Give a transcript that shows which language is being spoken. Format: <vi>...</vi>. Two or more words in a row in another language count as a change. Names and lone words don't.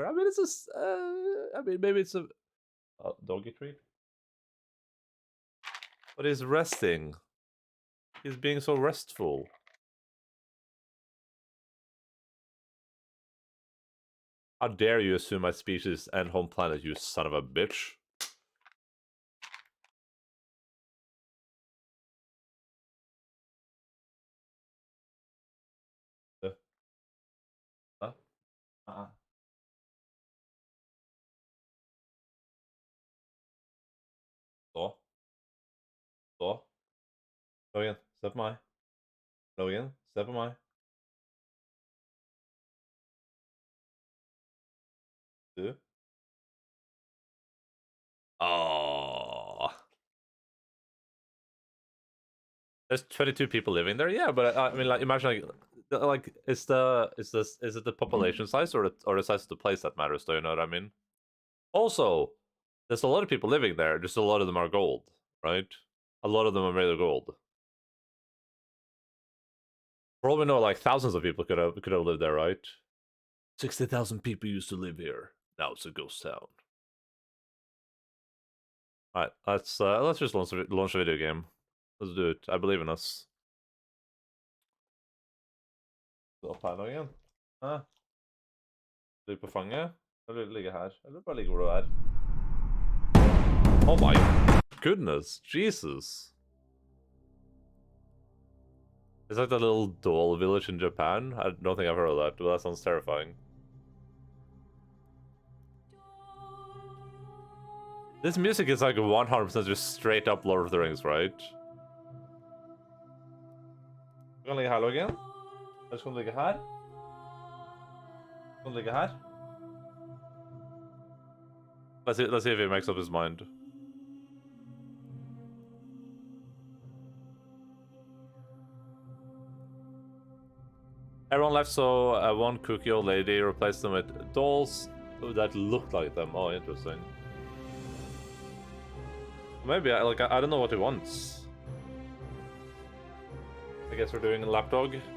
<en>I mean, it's just, maybe it's a doggy treat. But he's resting. He's being so restful. How dare you assume my species and home planet, you son of a bitch. Huh?</en> <no>Så. Så. Logan, se på meg. Logan, se på meg. Du.</no> <en>Oh. There's 22 people living there. Yeah, but I mean, like, imagine like is it the population size or the size of the place that matters? Do you know what I mean? Also, there's a lot of people living there. Just a lot of them are gold, right? A lot of them are made of gold. For all we know, like thousands of people could have lived there, right? 60,000 people used to live here. Now it's a ghost town. Alright, let's just launch a video game. Let's do it. I believe in us.</en> <no>Opp her nå igjen. Hæ? Ligger på fanget? Eller ligger her? Eller bare ligger hvor du er?</no> <en>Oh my goodness, Jesus. It's like that little doll village in Japan. I don't think I've heard of that, but that sounds terrifying. This music is like 100% just straight up Lord of the Rings, right?</en> <no>Du kan ligge her, Logan. Eller skal du ligge her? Skal du ligge her?</no> <en>Let's see if he makes up his mind. Everyone left, so one kooky old lady replaced them with dolls that looked like them. Oh, interesting. Maybe I don't know what he wants. I guess we're doing a lapdog.</en>